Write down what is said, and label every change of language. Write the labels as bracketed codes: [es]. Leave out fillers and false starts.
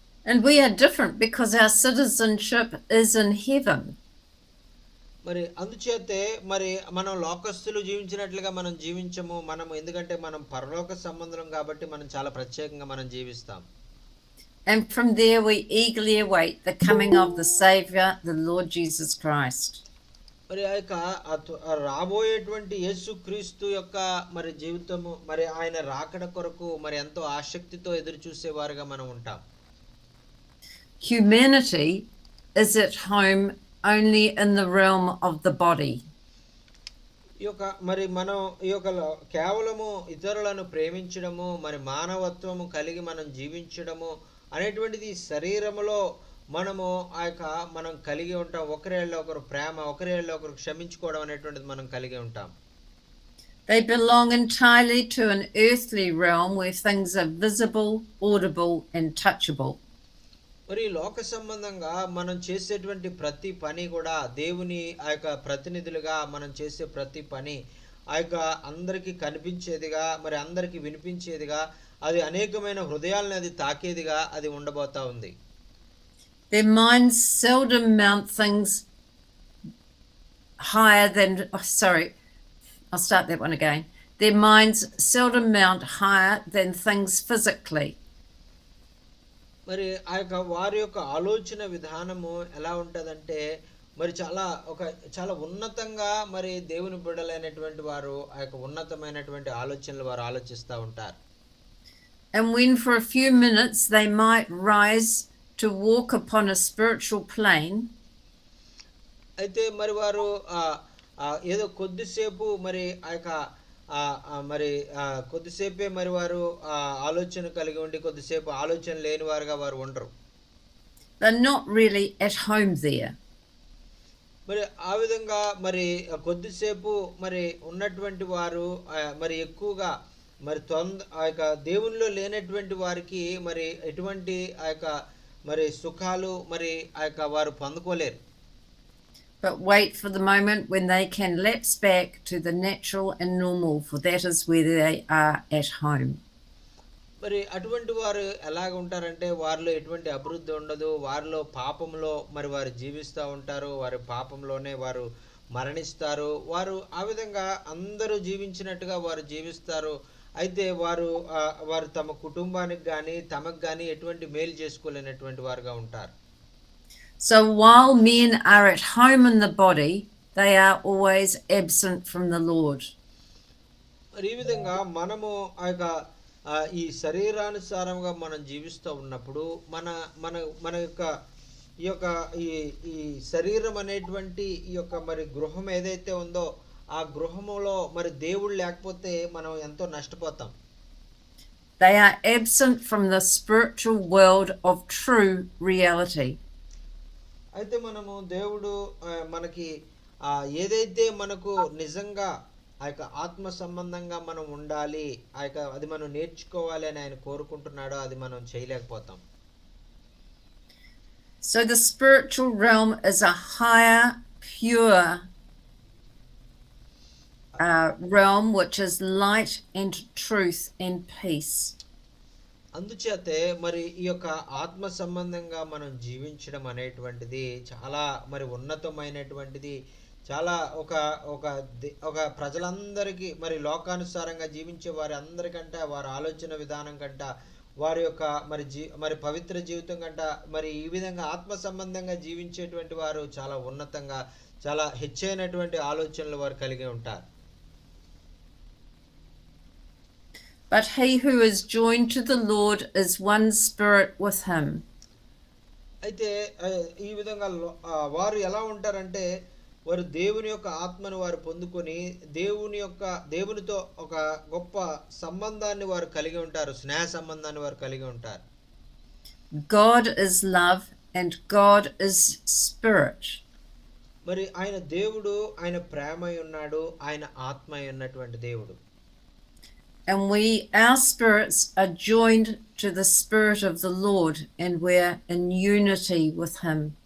[en] And we are different because our citizenship is in heaven. [te] మరి అందుచేతే మరి మనం లోకస్తులు జీవించినట్లుగా మనం జీవించము, మనము ఎందుకంటే మనం పరలోక సంబంధం కాబట్టి మనం చాలా ప్రత్యేకంగా మనం జీవిస్తాం. [en] And from there we eagerly await the coming of the Savior, the Lord Jesus Christ. [te] మరి ఆ యొక్క రాబోయేటువంటి యేసుక్రీస్తు యొక్క మరి జీవితము మరి ఆయన రాకడ కొరకు మరి ఎంతో ఆసక్తితో ఎదురు చూసేవారుగా మనం ఉంటాం. [en] Humanity is at home only in the realm of the body. [te] ఈ యొక్క మరి మనం ఈ యొక్క కేవలము ఇతరులను ప్రేమించడము మరి మానవత్వము కలిగి మనం జీవించడము అనేటువంటిది శరీరములో మనము ఆ యొక్క మనం కలిగి ఉంటాం. ఒకరేళ్ళ ఒకరు ప్రేమ, ఒకరేళ్ళ ఒకరు క్షమించుకోవడం అనేటువంటిది మనం కలిగి ఉంటాం. [en] They belong entirely to an earthly realm where things are visible, audible and touchable. [te] మరి లోక సంబంధంగా మనం చేసేటువంటి ప్రతి పని కూడా దేవుని ఆ యొక్క ప్రతినిధులుగా మనం చేసే ప్రతి పని ఆ యొక్క అందరికీ కనిపించేదిగా మరి అందరికీ వినిపించేదిగా అది అనేకమైన హృదయాలను అది తాకేదిగా అది ఉండబోతా ఉంది. [en] Their minds seldom mount things higher than, I'll start that one again. Their minds seldom mount higher than things physically. [te] మరి ఆ యొక్క వారి యొక్క ఆలోచన విధానము ఎలా ఉంటుందంటే మరి చాలా ఉన్నతంగా మరి దేవుని బిడ్డలైనటువంటి వారు ఆ యొక్క ఉన్నతమైనటువంటి ఆలోచనలు వారు ఆలోచిస్తూ ఉంటారు. [en] And when for a few minutes they might rise to walk upon a spiritual plane, [te] అయితే మరి వారు ఏదో కొద్దిసేపు మరి ఆ యొక్క మరి కొద్దిసేపే మరి వారు ఆలోచన కలిగి ఉండి కొద్దిసేపు ఆలోచన లేని వారుగా వారు ఉండరు. [en] they're not really at home there. [te] మరి ఆ విధంగా మరి కొద్దిసేపు మరి ఉన్నటువంటి వారు మరి ఎక్కువగా మరి ఆ యొక్క దేవునిలో లేనటువంటి వారికి మరి ఎటువంటి ఆ యొక్క మరి సుఖాలు మరి ఆ యొక్క వారు పొందుకోలేరు. [en] But wait for the moment when they can lapse back to the natural and normal, for that is where they are at home. [te] మరి అటువంటి వారు ఎలాగ ఉంటారంటే వారిలో ఎటువంటి అభివృద్ధి ఉండదు, వారిలో పాపంలో మరి వారు జీవిస్తూ ఉంటారు, వారి పాపంలోనే వారు మరణిస్తారు. వారు ఆ విధంగా అందరూ జీవించినట్టుగా వారు జీవిస్తారు. అయితే వారు తమ కుటుంబానికి కానీ తమకు కానీ ఎటువంటి మేలు చేసుకోలేనటువంటి వారుగా ఉంటారు. [en] So while men are at home in the body, they are always absent from the Lord. [te] మరి ఈ విధంగా మనము ఆ యొక్క ఈ శరీరానుసారంగా మనం జీవిస్తూ ఉన్నప్పుడు మన మన మన యొక్క ఈ యొక్క ఈ ఈ శరీరం అనేటువంటి ఈ యొక్క మరి గృహం ఏదైతే ఉందో ఆ గృహములో మరి దేవుడు లేకపోతే మనం ఎంతో నష్టపోతాం. [en] They are absent from the spiritual world of true reality. [te] అయితే మనము దేవుడు మనకి ఏదైతే మనకు నిజంగా ఆ యొక్క ఆత్మ సంబంధంగా మనం ఉండాలి, ఆ యొక్క అది మనం నేర్చుకోవాలి అని ఆయన కోరుకుంటున్నాడో అది మనం చేయలేకపోతాం. [en] So the spiritual realm is a higher, pure realm which is light and truth and peace. [te] అందుచేతే మరి ఈ యొక్క ఆత్మ సంబంధంగా మనం జీవించడం అనేటువంటిది చాలా మరి ఉన్నతమైనటువంటిది. చాలా ఒక ఒక ఒక ప్రజలందరికీ మరి లోకానుసారంగా జీవించే వారి అందరికంటే వారి ఆలోచన విధానం కంట వారి యొక్క మరి పవిత్ర జీవితం కంట మరి ఈ విధంగా ఆత్మ సంబంధంగా జీవించేటువంటి వారు చాలా ఉన్నతంగా చాలా హెచ్చైనటువంటి ఆలోచనలు వారు కలిగి ఉంటారు. [en] But he who is joined to the Lord is one spirit with him. [te] అయితే ఈ విధంగా వారు ఎలా ఉంటారంటే వారు దేవుని యొక్క ఆత్మను వారు పొందుకొని దేవునితో ఒక గొప్ప సంబంధాన్ని వారు కలిగి ఉంటారు, స్నేహ సంబంధాన్ని వారు కలిగి ఉంటారు. [en] God is love and God is spirit. [te] మరి ఆయన దేవుడు, ఆయన ప్రేమై ఉన్నాడు, ఆయన ఆత్మై ఉన్నటువంటి దేవుడు. [en] And our spirits are joined to the Spirit of the Lord, and we're in unity with him.